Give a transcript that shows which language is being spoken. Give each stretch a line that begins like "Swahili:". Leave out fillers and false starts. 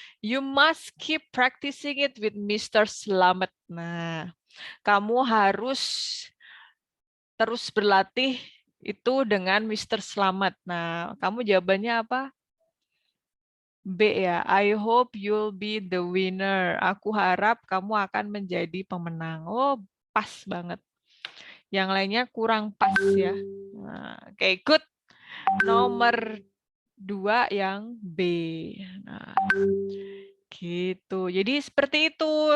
English: You must keep practicing it with Mr. Slamet.
Indonesian: Nah, kamu harus terus berlatih itu dengan Mr. Slamet. Nah, kamu jawabannya apa? B ya.
English: I hope you'll be the winner.
Indonesian: Aku harap kamu akan menjadi pemenang. Oh, pas banget. Yang lainnya kurang pas ya. Nah, oke, good. Nomor 2 yang B. Nah, gitu. Jadi seperti itu.